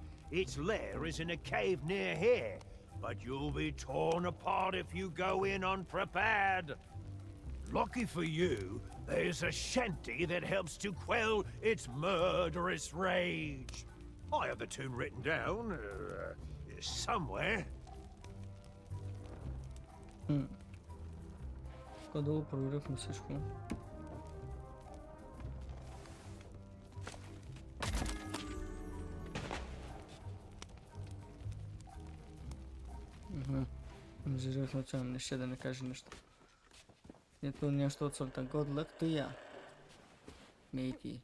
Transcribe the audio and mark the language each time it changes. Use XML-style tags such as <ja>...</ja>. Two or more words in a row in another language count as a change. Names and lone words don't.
<en>Its lair is in a cave near here, but you'll be torn apart if you go in unprepared. Lucky for you, there's a shanty that helps to quell its murderous rage. I have the tune written down, somewhere.</en> <bg>Къде проверихме всичко? Жирих случайно, не ще да не каже нещо. Ето нещо от сорта</bg> <en>Good luck to ya, matey.</en>